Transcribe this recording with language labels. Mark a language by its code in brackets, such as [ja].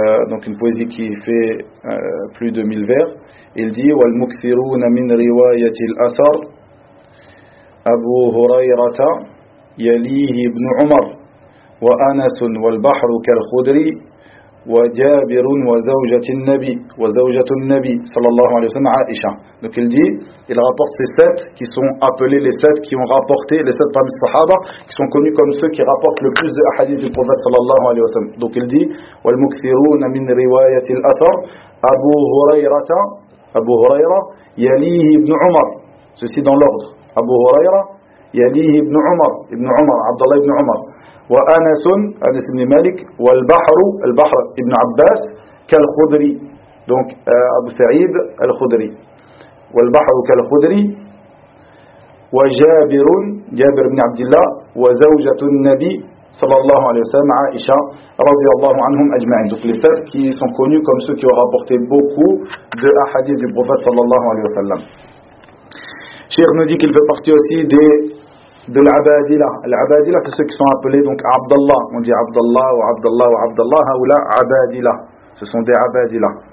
[fr] donc une poésie qui fait plus de 1000 vers, il dit: [ar] wal-muksiruna min riwayati al-asar Abu Hurayrata yalihi ibn Umar وأنس والبحر كالخدر وجابر وزوجة النبي وزوجة النبي صلى الله عليه وسلم عائشة. [fr] Donc il dit, il rapporte ces sept qui sont appelés les sept qui ont rapporté, les sept parmi les sahaba qui sont connus comme ceux qui rapportent le plus de hadith du prophète [ar] صلى الله عليه وسلم. [fr] Donc il dit: [ar] والمكثرون من رواية الأثر أبو هريرة أبو هريرة يليه ابن عمر. [fr] Ceci dans l'ordre: [ar] أبو هريرة يليه ابن عمر ابن عمر عبد الله ابن عمر وأنس أنس بن مالك والبحر البحر ابن عباس كالخدري دونك أبو سعيد الخدري والبحر كالخدري وجابر جابر بن عبد الله وزوجة النبي صلى الله عليه وسلم عائشة رضي الله عنهم أجمعين. [fr] دونك les sept qui sont connus comme ceux qui ont rapporté beaucoup de hadiths du prophète [ar] صلى الله عليه وسلم. [fr] Cheikh nous dit qu'il fait partie aussi de l'Abadila. L'Abadila, c'est ceux qui sont appelés donc Abdallah. On dit Abdallah ou Abdallah ou Abdallah, ou là Abadila. Ce sont des Abadila.